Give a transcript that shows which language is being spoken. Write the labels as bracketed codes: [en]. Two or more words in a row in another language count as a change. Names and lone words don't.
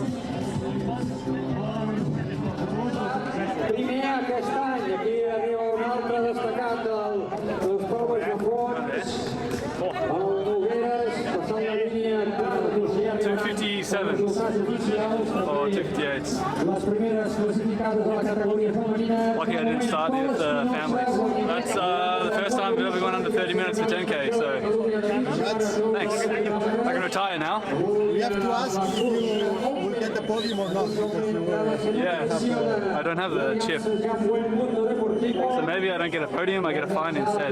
[ca] Primer aquest any, aquí arriba un altre destacat dels proves de fons, el Nogueres, passant la línia [en] 257s or 258s. [ca] les primeres classificades de la categoria femenina. [en] Lucky I didn't start with the families. That's the first time I've ever gone under 30 minutes for 10k, so thanks. I can retire now. We have to ask if you will get the podium or not. Yeah, I don't have the chip. So maybe I don't get a podium, I get a fine instead.